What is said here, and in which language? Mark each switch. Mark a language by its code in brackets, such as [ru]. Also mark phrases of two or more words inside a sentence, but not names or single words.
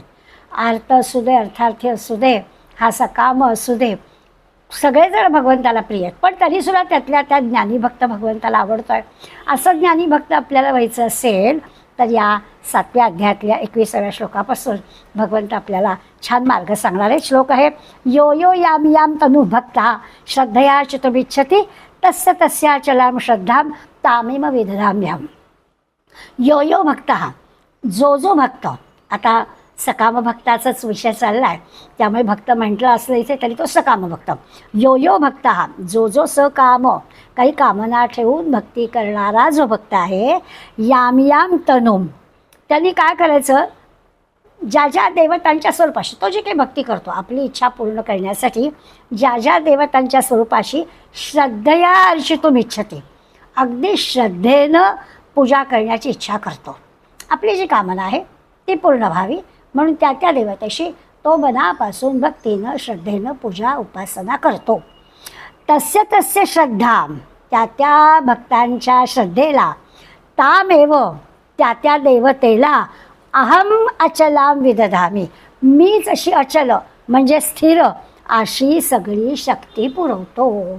[mr] अर्थ असू दे, अर्थार्थी असू दे, हा सकाम असू दे, सगळेजण भगवंताला प्रिय आहेत. पण तरीसुद्धा त्यातल्या त्या ज्ञानीभक्त भगवंताला आवडतो आहे. असं ज्ञानीभक्त आपल्याला व्हायचं असेल तर या 7व्या अध्यायातल्या 21व्या श्लोकापासून भगवंत आपल्याला छान मार्ग सांगणार आहे. श्लोक आहे [sa] यो यो याम याम तनु भक्ता श्रद्धया चितुमिच्छति तस्य तस्याचलां श्रद्धां तामेव विदधाम्यहम्. यो यो भक्त, [mr] जो भक्त, आता सकाम भक्ताचाच विषय चालला आहे त्यामुळे भक्त म्हटलं असलं इथे तरी तो सकाम भक्त. [sa] यो यो भक्त [mr] हा जो सकाम, काही कामना ठेवून भक्ती करणारा जो भक्त आहे, [sa] याम याम तनुम, [mr] त्यांनी काय करायचं, ज्या देवतांच्या स्वरूपाशी तो जे काही भक्ती करतो आपली इच्छा पूर्ण करण्यासाठी ज्या देवतांच्या स्वरूपाशी [sa] श्रद्धया अर्चितुम इच्छति, [mr] अगदी श्रद्धेनं पूजा करण्याची इच्छा करतो. आपली जी कामना आहे ती पूर्ण व्हावी म्हणून त्या देवतेशी तो मनापासून भक्तीनं श्रद्धेनं पूजा उपासना करतो. [sa] तस्य श्रद्धा, [mr] त्या भक्तांच्या श्रद्धेला, तामेव, त्या देवतेला, [sa] अहम अचलाम विदधामी, [mr] मीच अशी अचल म्हणजे स्थिर अशी सगळी शक्ती पुरवतो.